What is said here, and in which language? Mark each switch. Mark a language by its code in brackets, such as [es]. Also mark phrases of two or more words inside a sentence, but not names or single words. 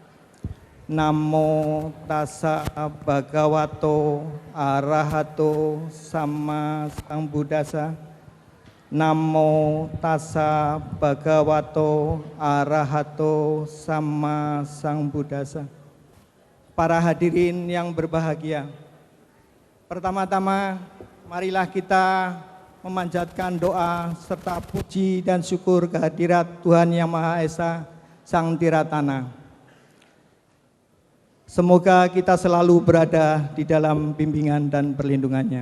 [pi] Namo Tassa Bhagavato Arahato Sama Sang Buddhassa. Namo Tassa Bhagavato Arahato Sama Sang Buddhassa. [id] Para hadirin yang berbahagia, pertama-tama marilah kita memanjatkan doa serta puji dan syukur kehadirat Tuhan Yang Maha Esa, Sang Tiratana. Semoga kita selalu berada di dalam bimbingan dan perlindungannya.